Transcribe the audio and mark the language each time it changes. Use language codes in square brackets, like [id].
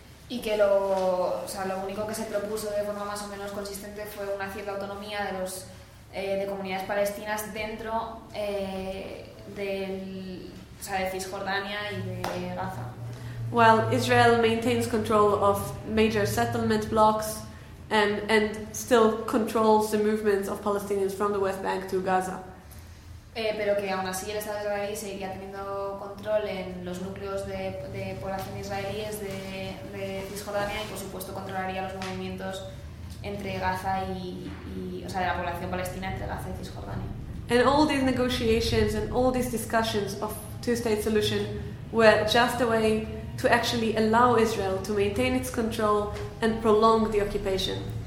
[es] Y que lo único que se propuso de forma más o menos consistente fue una cierta autonomía de los de comunidades palestinas dentro de Cisjordania y de Gaza. [en] Well, Israel maintains control of major settlement blocks and still controls the movements of Palestinians from the West Bank to Gaza. [es] Pero que aún así el Estado israelí seguiría teniendo control en los núcleos de población israelíes de Cisjordania y por supuesto controlaría los movimientos entre Gaza y o sea, de la población palestina entre Gaza y Cisjordania. [en] And all these negotiations and all these discussions of two-state solution were just a way to actually allow Israel to maintain its control and prolong the occupation.